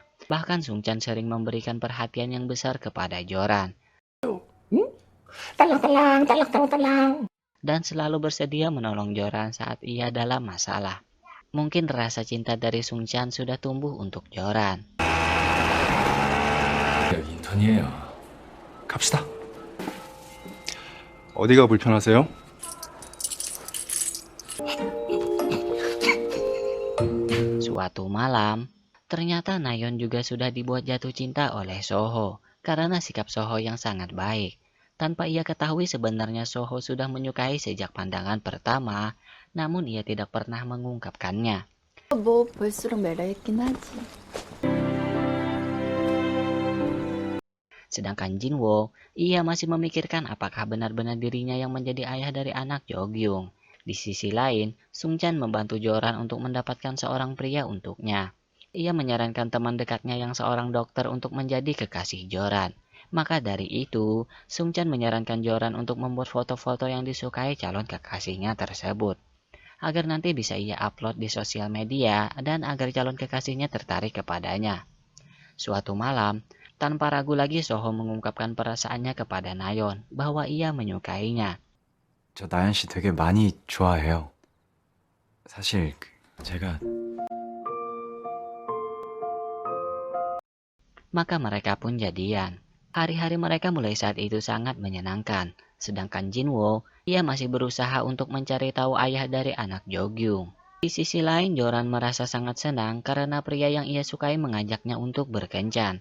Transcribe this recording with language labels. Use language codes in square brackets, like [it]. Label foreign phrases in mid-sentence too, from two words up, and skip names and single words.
[id] Bahkan Sungchan sering memberikan perhatian yang besar kepada Joran. Dan selalu bersedia menolong Joran saat ia dalam masalah. Mungkin rasa cinta dari Sungchan sudah tumbuh untuk Joran. [ko] 여기 인턴이에요. 갑시다. 어디가 불편하세요? [id] Suatu malam, ternyata Nayeon juga sudah dibuat jatuh cinta oleh Soho karena sikap Soho yang sangat baik. Tanpa ia ketahui sebenarnya Soho sudah menyukai sejak pandangan pertama, namun ia tidak pernah mengungkapkannya. [ko] 뭐 볼수록 매력있긴 하지. [id] Sedangkan Jinwo, ia masih memikirkan apakah benar-benar dirinya yang menjadi ayah dari anak Jogyung. Di sisi lain, Sungchan membantu Joran untuk mendapatkan seorang pria untuknya. Ia menyarankan teman dekatnya yang seorang dokter untuk menjadi kekasih Joran. Maka dari itu, Sungchan menyarankan Joran untuk membuat foto-foto yang disukai calon kekasihnya tersebut. Agar nanti bisa ia upload di sosial media dan agar calon kekasihnya tertarik kepadanya. Suatu malam, tanpa ragu lagi Soho mengungkapkan perasaannya kepada Nayeon bahwa ia menyukainya. [ko] 저 나연 씨 되게 많이 좋아해요. 사실 제가 [id] Maka mereka pun jadian. Hari-hari mereka mulai saat itu sangat menyenangkan. Sedangkan Jinwo, ia masih berusaha untuk mencari tahu ayah dari anak Jogyung. Di sisi lain, Joran merasa sangat senang karena pria yang ia sukai mengajaknya untuk berkencan.